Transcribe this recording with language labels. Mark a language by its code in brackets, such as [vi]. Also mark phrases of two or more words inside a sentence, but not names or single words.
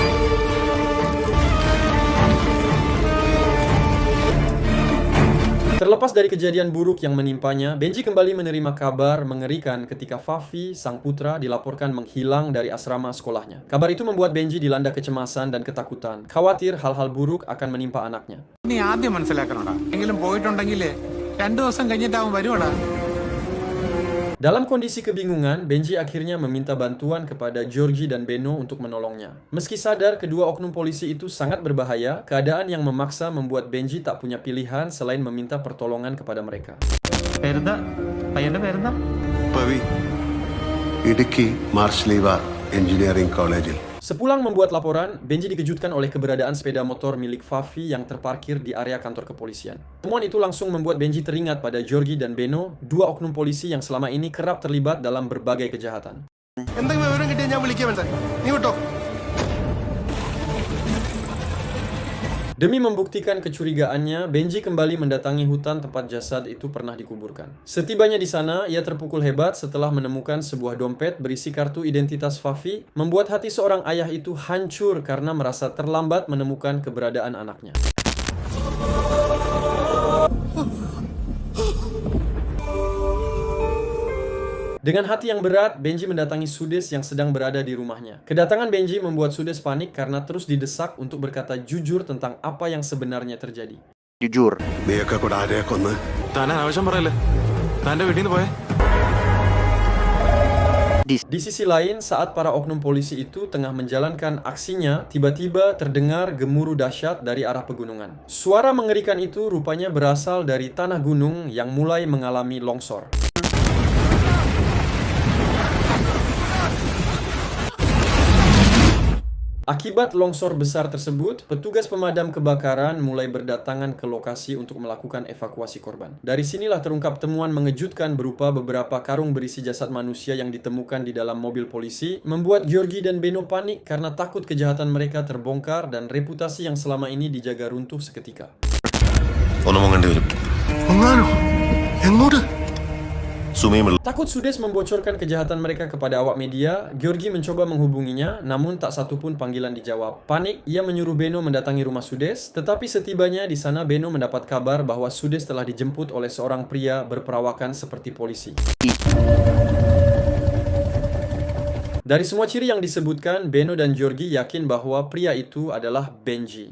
[id] Terlepas dari kejadian buruk yang menimpanya, Benji kembali menerima kabar mengerikan ketika Fafi, sang putra, dilaporkan menghilang dari asrama sekolahnya. Kabar itu membuat Benji dilanda kecemasan dan ketakutan, khawatir hal-hal buruk akan menimpa anaknya. [ml] Ini ആദ്യം മനസ്സിലാക്കണോടാ. എങ്കിലും പോയിട്ടുണ്ടെങ്കിൽ 2 ദിവസം കഴിഞ്ഞിട്ടാവും വരുവാടാ. [id] Dalam kondisi kebingungan, Benji akhirnya meminta bantuan kepada Georgie dan Beno untuk menolongnya. Meski sadar kedua oknum polisi itu sangat berbahaya, keadaan yang memaksa membuat Benji tak punya pilihan selain meminta pertolongan kepada mereka. [ml] പേരെന്താ? പയ്യന്റെ പേരെന്താ? പവി, ഇടുക്കി മാർഷലീവ [en] engineering college. [id] Sepulang membuat laporan, Benji dikejutkan oleh keberadaan sepeda motor milik Fafi yang terparkir di area kantor kepolisian. Temuan itu langsung membuat Benji teringat pada Georgie dan Beno, dua oknum polisi yang selama ini kerap terlibat dalam berbagai kejahatan. [ml] എന്തെങ്കിലും വിവരം കിട്ടിയാൽ ഞാൻ വിളിക്കാം. നീ വിട്ടോ. [id] Demi membuktikan kecurigaannya, Benji kembali mendatangi hutan tempat jasad itu pernah dikuburkan. Setibanya di sana, ia terpukul hebat setelah menemukan sebuah dompet berisi kartu identitas Fafi, membuat hati seorang ayah itu hancur karena merasa terlambat menemukan keberadaan anaknya. Dengan hati yang berat, Benji mendatangi Sudes yang sedang berada di rumahnya. Kedatangan Benji membuat Sudes panik karena terus didesak untuk berkata jujur tentang apa yang sebenarnya terjadi. Jujur. [ml] നീയൊക്കെ കൂടെ ആരെയാ കൊന്ന് താൻ ആവശ്യം പറയല്ലേ തന്റെ വീട്ടിൽ നിന്ന് പോയേ [id] Di sisi lain, saat para oknum polisi itu tengah menjalankan aksinya, tiba-tiba terdengar gemuruh dahsyat dari arah pegunungan. Suara mengerikan itu rupanya berasal dari tanah gunung yang mulai mengalami longsor. Akibat longsor besar tersebut, petugas pemadam kebakaran mulai berdatangan ke lokasi untuk melakukan evakuasi korban. Dari sinilah terungkap temuan mengejutkan berupa beberapa karung berisi jasad manusia yang ditemukan di dalam mobil polisi, membuat Georgi dan Beno panik karena takut kejahatan mereka terbongkar dan reputasi yang selama ini dijaga runtuh seketika. [ml] ഒന്ന് മുങ്ങേണ്ടി വരും. പൊങ്ങാനോ എങ്ങോട്ട് സുമിയും [id] Takut Sudes membocorkan kejahatan mereka kepada awak media, Georgi mencoba menghubunginya, namun tak satu pun panggilan dijawab. Panik, ia menyuruh Beno mendatangi rumah Sudes, tetapi setibanya di sana Beno mendapat kabar bahwa Sudes telah dijemput oleh seorang pria berperawakan seperti polisi. Dari semua ciri yang disebutkan, Beno dan Georgi yakin bahwa pria itu adalah Benji.